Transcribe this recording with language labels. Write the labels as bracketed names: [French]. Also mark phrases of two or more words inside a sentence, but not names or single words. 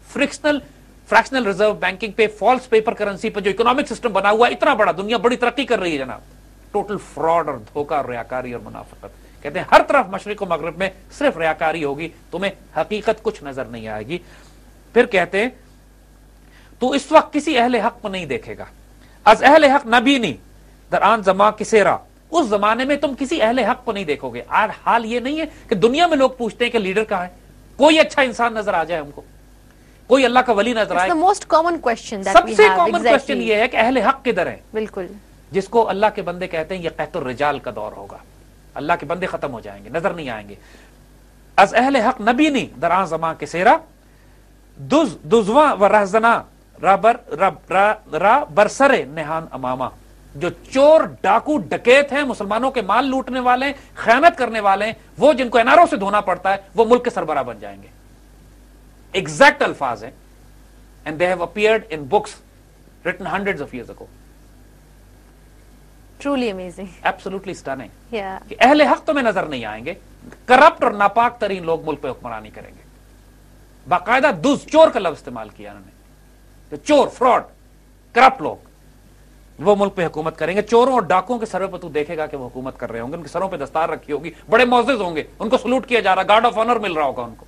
[English] fractional reserve banking [Urdu] پہ، [English] false paper currency [Urdu] پہ جو اکنامک سسٹم بنا ہوا ہے اتنا بڑا، دنیا بڑی ترقی کر رہی ہے جناب. [English] total fraud [Urdu] اور دھوکہ اور ریاکاری اور منافقت. کہتے ہیں ہر طرف مشرق و مغرب میں صرف ریاکاری ہوگی، تمہیں حقیقت کچھ نظر نہیں آئے گی. پھر کہتے ہیں تو اس وقت کسی اہل حق کو نہیں دیکھے گا. [Persian] از اہل حق نبینی در آن زمان کسیرا، [Urdu] اس زمانے میں تم کسی اہل حق کو نہیں دیکھو گے. آج حال یہ نہیں ہے کہ دنیا میں لوگ پوچھتے ہیں کہ لیڈر کہاں ہے، کوئی اچھا انسان نظر آ جائے ہم کو، کوئی اللہ کا ولی نظر آئے. سب سے [English] common question [Urdu] یہ ہے کہ اہل حق کدھر ہیں. بالکل. جس کو اللہ کے بندے کہتے ہیں یہ قحط الرجال کا دور ہوگا، اللہ کے بندے ختم ہو جائیں گے، نظر نہیں آئیں گے. [Persian] از اہل حق نبینی در آن زمان کسیرا دزواں و رہزنا را برسر نہان امامہ، [Urdu] جو چور ڈاکو ڈکیت ہیں، مسلمانوں کے مال لوٹنے والے ہیں، خیانت کرنے والے ہیں، وہ جن کو اناروں سے دھونا پڑتا ہے، وہ ملک کے سربراہ بن جائیں گے. ایگزیکٹ الفاظ ہیں. [English] and they have appeared in books written hundreds of years ago. Truly amazing. Absolutely stunning. Yeah. [Urdu] کہ اہل حق تمہیں نظر نہیں آئیں گے، کرپٹ اور ناپاک ترین لوگ ملک پہ حکمرانی کریں گے. باقاعدہ دز، چور کا لفظ استعمال کیا انہوں نے. چور، فراڈ، کرپٹ لوگ وہ ملک پہ حکومت کریں گے. چوروں اور ڈاکوں کے سروں پہ تو دیکھے گا کہ وہ حکومت کر رہے ہوں گے، ان کے سروں پہ دستار رکھی ہوگی، بڑے معزز ہوں گے، ان کو سلوٹ کیا جا رہا، [English] guard of honour [Urdu] مل رہا ہوگا ان کو،